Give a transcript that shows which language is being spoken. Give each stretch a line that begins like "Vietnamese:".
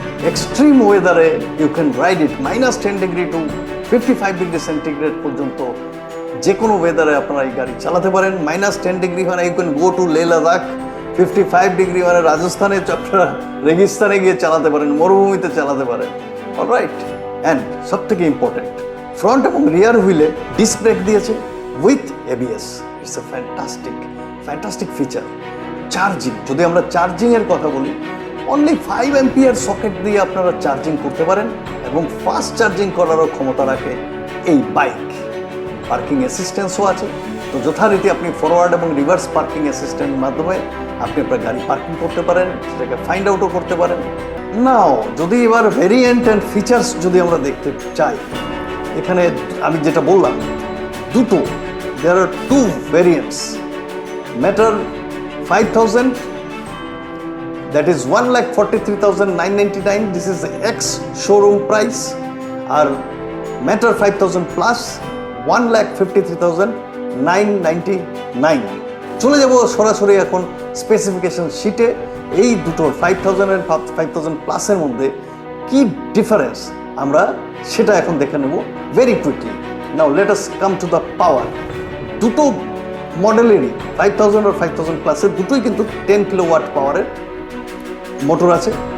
English: Extreme weather you can ride it, -10 degree to 55 degree centigrade
Bangla: পর্যন্ত যে কোনো ওয়েদারে আপনারা এই গাড়ি চালাতে পারেন। -10 ডিগ্রি মানে
English: you can go to
Bangla: Leh Ladakh, 55 degree মানে রাজস্থানে আপনারা রেগিস্তানে গিয়ে চালাতে পারেন, মরুভূমিতে চালাতে পারেন। অলরাইট, অ্যান্ড সব থেকে ইম্পর্টেন্ট, ফ্রন্ট এবং রিয়ার হুইলে ডিস্ক ব্রেক দিয়েছে with ABS.
English: It's a fantastic feature.
Bangla: Charging, যদি আমরা চার্জিংয়ের কথা বলি, অনলি 5 অ্যাম্পিয়ার সকেট দিয়ে আপনারা চার্জিং করতে পারেন এবং ফাস্ট চার্জিং করারও ক্ষমতা রাখে এই বাইক। পার্কিং অ্যাসিস্ট্যান্সও আছে, তো যথারীতি আপনি ফরওয়ার্ড এবং রিভার্স পার্কিং অ্যাসিস্ট্যান্টের মাধ্যমে আপনি আপনার গাড়ি পার্কিং করতে পারেন, সেটাকে ফাইন্ড আউটও করতে পারেন। নাও যদি এবার ভেরিয়েন্ট অ্যান্ড ফিচার্স যদি আমরা দেখতে চাই, এখানে আমি যেটা বললাম দুটো,
English: There are 2 variants. Matter 5000, that is 1,43,999, this is the ex showroom price, আর Matter 5000 plus 1,53,999।
Bangla: চলে যাব সরাসরি এখন স্পেসিফিকেশন শিটে। এই দুটোর 5000 এর 5000 প্লাসের মধ্যে কি ডিফারেন্স আমরা সেটা এখন দেখে নেব
English: Very quickly. Now let us come to the power.
Bangla: দুটো মডেলেরই 5000 আর 5000 প্লাসের দুটোই কিন্তু 10 কিলোওয়াট পাওয়ারের মোটর আছে।